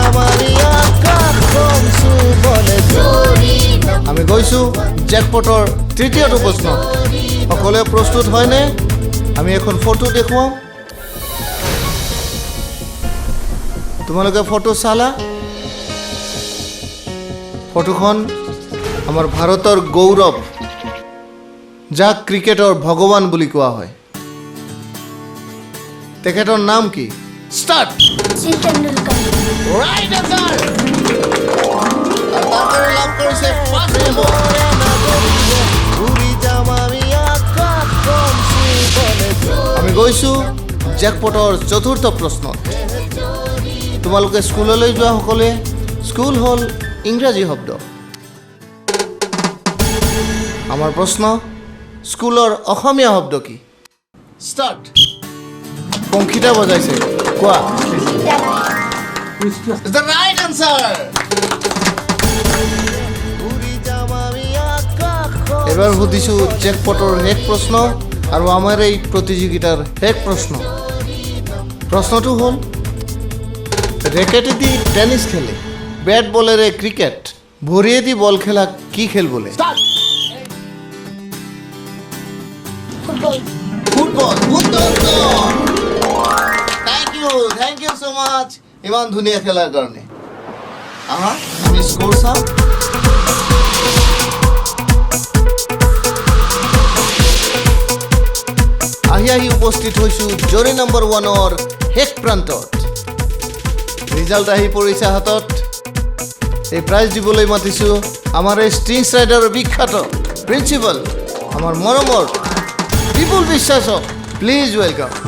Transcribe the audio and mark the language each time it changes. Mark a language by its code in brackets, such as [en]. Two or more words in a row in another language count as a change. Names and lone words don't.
[as] কৰিম আমি গৈছোঁ জেকপটৰ তৃতীয়টো প্ৰশ্ন সকলোৱে প্ৰস্তুত হয়নে আমি এখন ফটো দেখুৱাম তোমালোকে ফটো চালা ফটোখন আমাৰ ভাৰতৰ গৌৰৱ যাক ক্ৰিকেটৰ ভগৱান বুলি কোৱা হয় তেখেতৰ নাম কি ষ্টাৰ্ট सचिन तेंदुलकर [en] right answer [as] আৰু তাৰ কাৰণে লাভ কৰিছে 5 নম্বৰ আমি গৈছোঁ জেকপটৰ চতুৰ্থ প্ৰশ্ন তোমালোকে স্কুললৈ যোৱা সকলোৱে স্কুল হ'ল ইংৰাজী শব্দ আমাৰ প্ৰশ্ন স্কুলৰ অসমীয়া শব্দ কি ষ্টাৰ্ট পংখিতা বজাইছে কোৱা [en] It's the right answer. [as] এবার সুধিছো জেকপটৰ শেষ প্ৰশ্ন আৰু আমাৰ এই প্ৰতিযোগিতাৰ শেষ প্ৰশ্ন প্ৰশ্নটো হ'ল ৰেকেটেদি টেনিছ খেলে বেট বলেৰে ক্ৰিকেট ভৰিয়েদি বল খেলা কি খেল বোলে ফুটবল ফুটবল [en] thank you so much [as] ইমান ধুনীয়া খেলাৰ কাৰণে আহা আমি স্কোৰ চাওঁ আহি উপস্থিত হৈছোঁ জৰি নম্বৰ 1ৰ শেষ প্ৰান্তত ৰিজাল্ট আহি পৰিছে হাতত এই প্ৰাইজ দিবলৈ মাতিছোঁ আমাৰ এই ষ্ট্ৰিংছ ৰাইডাৰৰ বিখ্যাত প্ৰিন্সিপাল আমাৰ মৰমৰ বিপুল বিশ্বাসক [en] please welcome